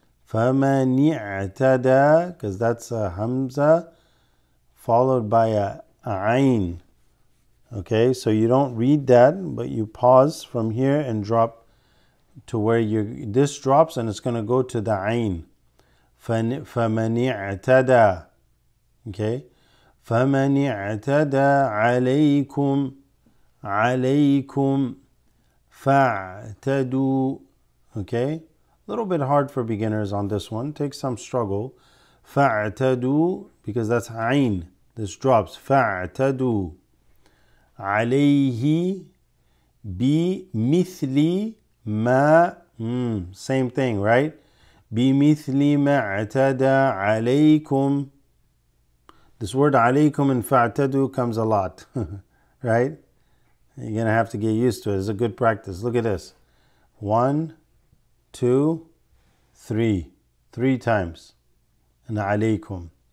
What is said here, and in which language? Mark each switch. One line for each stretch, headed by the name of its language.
Arabic: فَمَنِ اعْتَدَى,
English: because that's a hamza followed by a ayn. Okay, so you don't read that, but you pause from here and drop to where this drops and it's going to go to the ayn.
Arabic: فَمَنِ اعْتَدَى.
English: Okay,
Arabic: فَمَنِ اعْتَدَى عَلَيْكُمْ عَلَيْكُمْ فَاعْتَدُوا.
English: Okay, a little bit hard for beginners on this one, takes some struggle.
Arabic: فَاعْتَدُوا,
English: because that's ayn, this drops.
Arabic: فَاعْتَدُوا عَلَيْهِ بِمِثْلِ مَا,
English: same thing, right?
Arabic: بِمِثْلِ مَا اعْتَدَى عَلَيْكُمْ.
English: This word alaykum and fa'tadu comes a lot, right? You're going to have to get used to it. It's a good practice. Look at this. 1, 2, 3. 3 times. And alaykum.